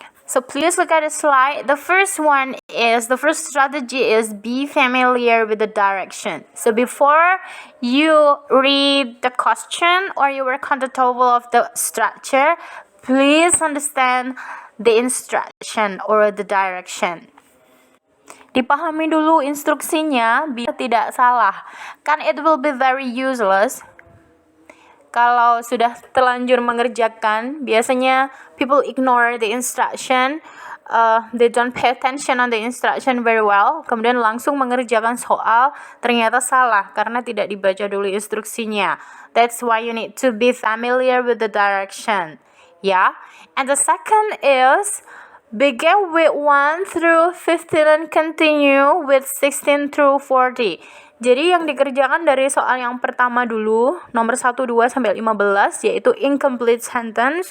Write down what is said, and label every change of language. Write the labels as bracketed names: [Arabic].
[English] So please look at the slide. The first strategy is be familiar with the direction. So before you read the question or you work on the TOEFL of the structure, please understand the instruction or the direction. [Indonesian] Dipahami dulu instruksinya biar tidak salah. [English] Kan it will be very useless [Indonesian] kalau sudah terlanjur mengerjakan. [English] Biasanya people ignore the instruction, they don't pay attention on the instruction very well, [Indonesian] kemudian langsung mengerjakan soal, ternyata salah karena tidak dibaca dulu instruksinya. [English] That's why you need to be familiar with the direction. Yeah. And the second is Begin with 1 through 15 and continue with 16 through 40. [Indonesian] Jadi yang dikerjakan dari soal yang pertama dulu, nomor 1, 2, sampai 15, yaitu incomplete sentence.